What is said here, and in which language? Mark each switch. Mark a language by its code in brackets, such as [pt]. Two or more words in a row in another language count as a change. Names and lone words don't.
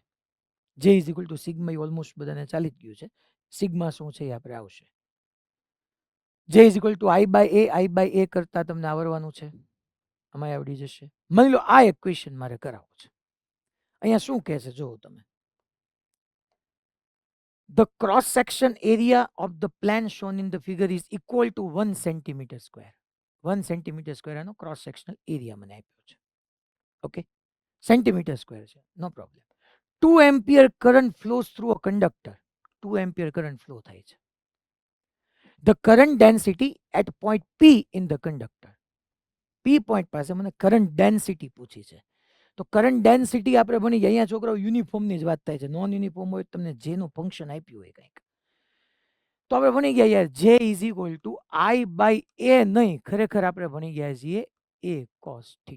[en] J is equal to sigma [gu] એ ઓલમોસ્ટ બધાને ચાલી જ ગયું છે. સિગ્મા શું છે એ આપણે આવશે. [en] J is equal to I/A. [gu] I/A કરતા તમને આવડવાનું છે, આમાં આવડી જશે. માની લો આ એક ક્વેશ્ચન મારે કરાવવો છે. અહીંયા શું કહે છે જોવો તમે. [en] The cross section area of the plan shown in the figure is equal to 1 centimeter square. 1 centimeter square આનો cross sectional area [gu] મને આપ્યો છે. [en] okay, centimeter square છે, no problem. 2 ampere current flows through a conductor. 2 ampere current flow [gu] થાય છે. [en] The current density at point P in the conductor. [gu] P point પાસે મને [en] current density [gu] પૂછી છે. તો [en] current density [gu] આપણે ભણી ગયા. અહીંયા છોકરાઓ યુનિફોર્મની જ વાત થાય છે. [en] non uniform [gu] હોય તમને જેનું ફંક્શન આપ્યું હોય કંઈક તો આપણે ભણી ગયા યાર [en] J is equal to I/A [gu] નહીં, ખરેખર આપણે ભણી ગયા છીએ A cos θ.